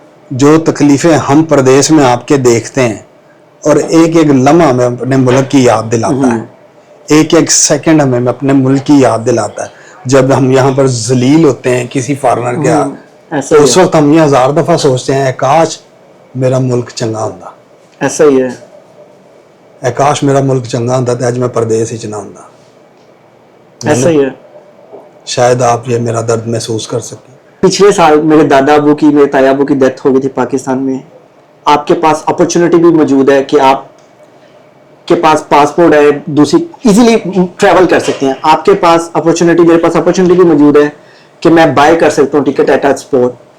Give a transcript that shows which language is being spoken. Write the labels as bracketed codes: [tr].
[ur] جو تکلیفیں ہم پردیس میں آپ کے دیکھتے ہیں, اور ایک ایک لمحہ ہمیں اپنے ملک کی یاد دلاتا ہے, ایک ایک سیکنڈ ہمیں اپنے ملک کی یاد دلاتا ہے. جب ہم یہاں پر ذلیل ہوتے ہیں کسی فارنر کے ہاتھ, تو اس وقت ہم یہ 1000 دفعہ سوچتے ہیں [pa] کاش میرا ملک چنگا ہوندا. [ur] ایسا ہی ہے, [pa] کاش میرا ملک چنگا ہوندا تے اج میں پردیس وچ نہ ہوندا. [ur] ایسا ہی ہے. شاید آپ یہ میرا درد محسوس کر سکیں. پچھلے سال میرے دادا ابو کی, میرے تایا ابو کی ڈیتھ ہو گئی تھی پاکستان میں. آپ کے پاس اپرچونٹی بھی موجود ہے کہ آپ کے پاس پاسپورٹ ہے, دوسری ایزیلی ٹریول کر سکتے ہیں. آپ کے پاس اپرچونٹی, میرے پاس اپرچونٹی بھی موجود ہے کہ میں بائی کر سکتا ہوں ٹکٹ [en] At spot.